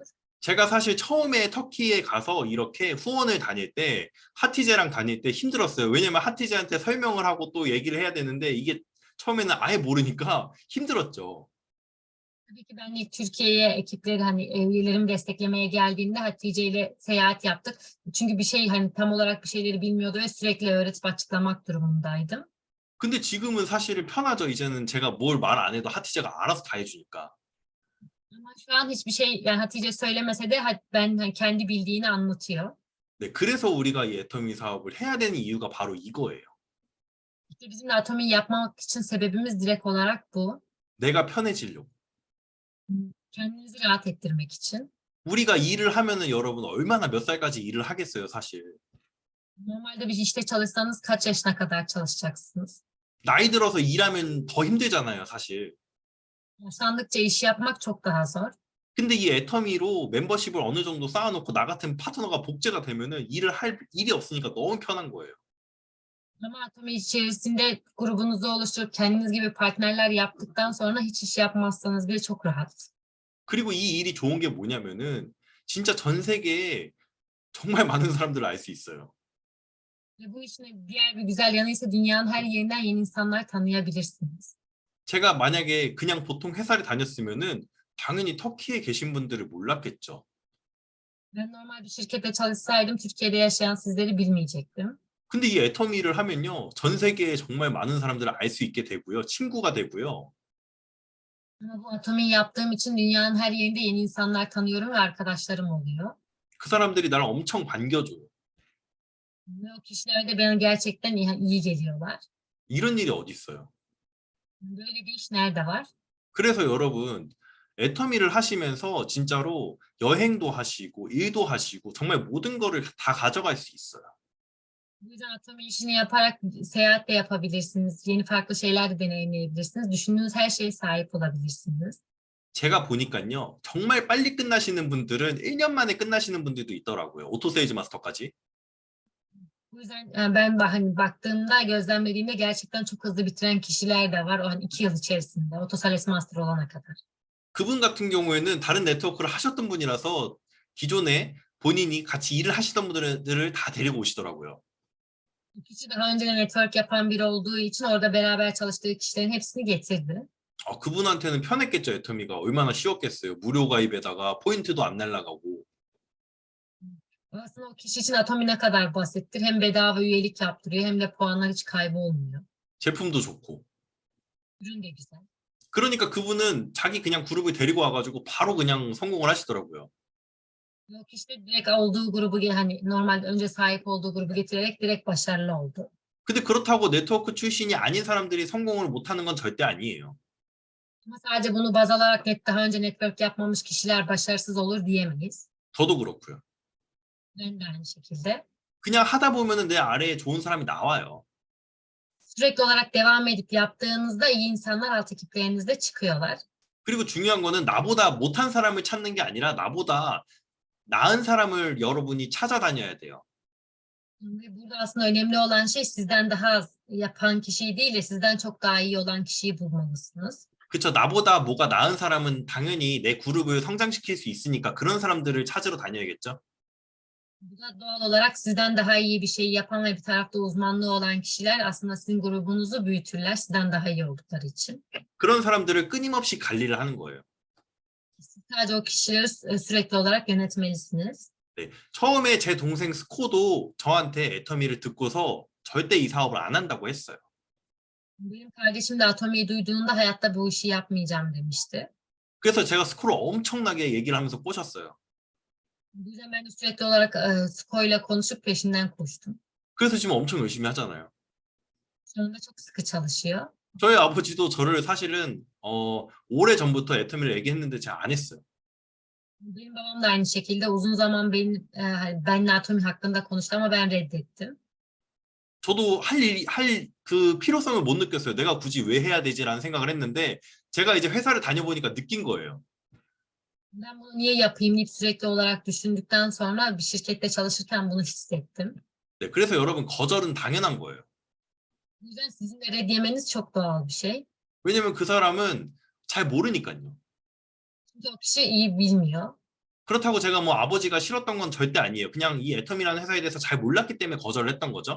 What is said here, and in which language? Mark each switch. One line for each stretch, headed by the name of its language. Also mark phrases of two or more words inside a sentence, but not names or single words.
Korean: 제가 사실 처음에 터키에 가서 이렇게 후원을 다닐 때 하티제랑 다닐 때 힘들었어요. 왜냐면 하티제한테 설명을 하고 또 얘기를 해야 되는데 이게 처음에는 아예 모르니까 힘들었죠.
Turkish: Tabii ki ben ilk Türkiye'ye ekipleri hani üyelerimi desteklemeye geldiğimde Hatice ile seyahat yaptık. Çünkü bir şey hani tam olarak bir şeyleri bilmiyordu ve sürekli öğretip açıklamak durumundaydım.
Korean: 근데 지금은 사실은 편하죠. 이제는 제가 뭘 말 안 해도 하티제가 알아서 다 해주니까.
Turkish: Ama şu an hiçbir şey yani Hatice söylemese de ben hani kendi bildiğini anlatıyor.
Korean: 네, 그래서 우리가 이 애터미 사업을 해야 되는 이유가 바로 이거예요.
Turkish: İşte bizim de Atomi'yi yapmak için sebebimiz direkt olarak bu.
Korean: 내가 편해지려고.
Turkish: Kendinizi rahat ettirmek için.
Korean: 우리가 일을 하면은 여러분 얼마나 몇 살까지 일을 하겠어요, 사실.
Turkish: Normalde bir işte çalışsanız kaç yaşına kadar çalışacaksınız?
Korean: 나이 들어서 일하면 더 힘들잖아요, 사실.
Turkish: Yaşlandıkça iş yapmak çok daha zor.
Korean: 근데 이 애터미로 멤버십을 어느 정도 쌓아놓고 나 같은 파트너가 복제가 되면은 일을 할 일이 없으니까 너무 편한 거예요.
Turkish: Ama Atomi içerisinde grubunuzu oluşturup kendiniz gibi partnerler yaptıktan sonra hiç iş yapmazsanız bile çok rahat.
Korean: 그리고 이 일이 좋은 게 뭐냐면은 진짜 전 세계에 정말 많은 사람들을 알 수 있어요.
Turkish: Ve bu işin diğer bir güzel yanı ise dünyanın her yerinden yeni insanlar tanıyabilirsiniz.
Korean: 제가 만약에 그냥 보통 회사를 다녔으면은 당연히 터키에 계신 분들을 몰랐겠죠.
Turkish: Ben normal bir şirkette çalışsaydım Türkiye'de yaşayan sizleri bilmeyecektim.
Korean: 근데 이 애터미를 하면요, 전 세계에 정말 많은 사람들을 알 수 있게 되고요, 친구가 되고요.
Turkish: Ama bu Atomi'yi yaptığım için dünyanın her yerinde yeni insanlar tanıyorum ve arkadaşlarım oluyor.
Korean: 그 사람들이 나를 엄청 반겨줘요.
Turkish: Ve o kişiler de bana gerçekten iyi geliyorlar.
Korean: 이런 일이 어디 있어요?
Turkish: Böyle bir iş nerede var?
Korean: 그래서 여러분 애터미를 하시면서 진짜로 여행도 하시고 일도 하시고 정말 모든 거를 다 가져갈 수 있어요.
Turkish: Bu yüzden Atomi işini yaparak seyahat de yapabilirsiniz. Yeni farklı şeyler de deneyimleyebilirsiniz. Düşündüğünüz her şeye sahip olabilirsiniz.
Korean: 제가 보니까요, 정말 빨리 끝나시는 분들은 1년 만에 끝나시는 분들도 있더라고요. 오토세일즈 마스터까지.
Turkish: Bu yüzden ben hani baktığımda, gözlemlediğimde gerçekten çok hızlı bitiren kişiler de var. O hani 2 yıl içerisinde, Otosales Master olana kadar.
Korean: 그분 같은 경우에는 다른 네트워크를 하셨던 분이라서 기존에 본인이 같이 일을 하시던 분들을 다 데리고 오시더라고요.
Turkish: Bu kişi daha önce network yapan biri olduğu için orada beraber çalıştığı kişilerin hepsini getirdi.
Korean: 그분한테는 편했겠죠, 애터미가. 얼마나 쉬웠겠어요. 무료 가입에다가 포인트도 안 날라가고.
Turkish: Aslında o kişi için Atomi ne kadar basittir. Hem bedava üyelik yaptırıyor hem de puanlar hiç kaybolmuyor.
Korean: 제품도 좋고.
Turkish: Ürün de güzel.
Korean: 그러니까 그분은 자기 그냥 그룹을 데리고 와가지고 바로 그냥 성공을 하시더라고요.
Turkish: O kişi de direkt olduğu grubu hani normalde önce sahip olduğu grubu getirerek direkt başarılı oldu.
Korean: 근데 그렇다고 네트워크 출신이 아닌 사람들이 성공을 못하는 건 절대 아니에요.
Turkish: Ama sadece bunu baz alarak daha önce network yapmamış kişiler başarısız olur diyemeyiz.
Korean: 저도 그렇고요.
Turkish: Ben de aynı şekilde.
Korean: 그냥 하다 보면은 내 아래에 좋은 사람이 나와요.
Turkish: Sürekli olarak devam edip yaptığınızda iyi insanlar alt ekiplerinizde çıkıyorlar.
Korean: 그리고 중요한 거는 나보다 못한 사람을 찾는 게 아니라 나보다 나은 사람을 여러분이 찾아다녀야 돼요.
Turkish: Ve burada aslında önemli olan şey sizden daha az yapan kişiyi değil de sizden çok daha iyi olan kişiyi bulmalısınız.
Korean: 그쵸. 나보다 뭐가 나은 사람은 당연히 내 그룹을 성장시킬 수 있으니까 그런 사람들을 찾으러 다녀야겠죠.
Turkish: Bu da doğal olarak sizden daha iyi bir şey yapan ve bir tarafta uzmanlığı olan kişiler aslında sizin grubunuzu büyütürler sizden daha iyi oldukları için.
Korean: 그런 사람들을 끊임없이 관리를 하는 거예요.
Turkish: Siz sadece o kişileri sürekli olarak yönetmelisiniz.
Korean: 네. 처음에 제 동생 스코도 저한테 애터미를 듣고서 절대 이 사업을 안 한다고 했어요.
Turkish: Benim kardeşim de Atomi'yi duyduğunda hayatta bu işi yapmayacağım demişti.
Korean: 그래서 제가 스코를 엄청나게 얘기를 하면서 꼬셨어요.
Turkish: Bu yüzden ben de sürekli olarak Sko ile konuşup peşinden koştum.
Korean: 그래서 지금 엄청 열심히 하잖아요.
Turkish: Şu anda çok sıkı çalışıyor.
Korean: 저희 아버지도 저를 사실은 오래 전부터 애터미를 얘기했는데 제가 안 했어요.
Turkish: Benim babam da aynı şekilde uzun zaman benimle Atomi hakkında konuştu ama ben reddettim.
Korean: 저도 할 그 필요성을 못 느꼈어요. 내가 굳이 왜 해야 되지라는 생각을 했는데 제가 이제 회사를 다녀보니까 느낀 거예요.
Turkish: Ben bunu niye yapayım deyip sürekli olarak düşündükten sonra bir şirkette çalışırken bunu hissettim.
Korean: 네, 그래서 여러분 거절은 당연한 거예요.
Turkish: Bu yüzden sizin de red yemeniz çok doğal bir şey.
Korean: 왜냐면 그 사람은 잘 모르니까요.
Turkish: Çünkü o kişi iyi bilmiyor.
Korean: 그렇다고 제가 뭐 아버지가 싫었던 건 절대 아니에요. 그냥 이 애텀이라는 회사에 대해서 잘 몰랐기 때문에 거절을 했던 거죠.